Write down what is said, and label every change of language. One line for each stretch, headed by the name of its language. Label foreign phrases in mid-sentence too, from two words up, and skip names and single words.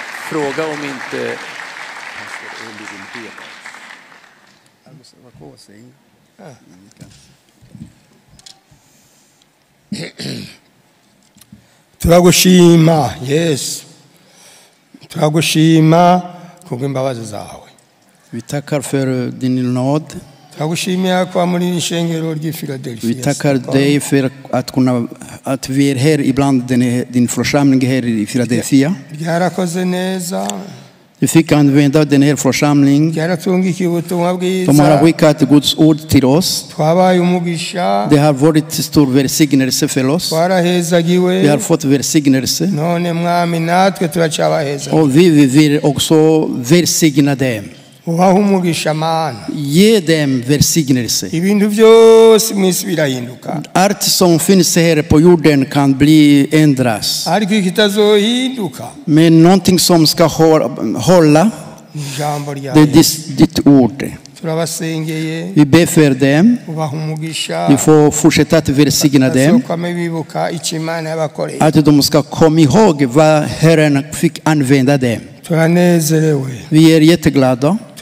Swedish: fråga om inte...
Rundi: turagushima Yesu, turagushima kubw'imbabazi zawe.
Swedish: Vi tackar för din nåd.
Rundi: Turagushimira kwa muri ishengero ry'i Philadelphia.
Swedish: Vi tackar dig för att vi är här ibland din församling här i Philadelphia.
Rundi: Byarakoze neza.
Swedish: Vi fick använda den här församlingen.
Rundi: Byaratungikiye ubutumwa bwiza.
Swedish: De har skickat Guds ord till oss.
Rundi: Twabaye umugisha.
Swedish: Det har varit stor välsignelse för oss.
Rundi: Twarahezagiwe.
Swedish: Vi har fått välsignelse.
Rundi: None mwami natwe turacabaheza.
Swedish: Och vi vill också välsigna dem.
Rundi: Ubaha umugisha Mana.
Swedish: Ge dem välsignelse.
Rundi: Ibintu byose mwisi birahinduka.
Swedish: Allt som finns här på jorden kan bli ändras.
Rundi: Ariko ikitazohinduka.
Swedish: Men någonting som ska hålla,
Rundi: ijambo ryawe.
Swedish: det är ditt ord.
Rundi: Turabasengeye.
Swedish: Vi ber för dem.
Rundi: Ubaha umugisha.
Swedish: Vi får fortsätta att välsigna dem. Att de ska komma ihåg vad Herren fick använda dem. Vi är jätteglada.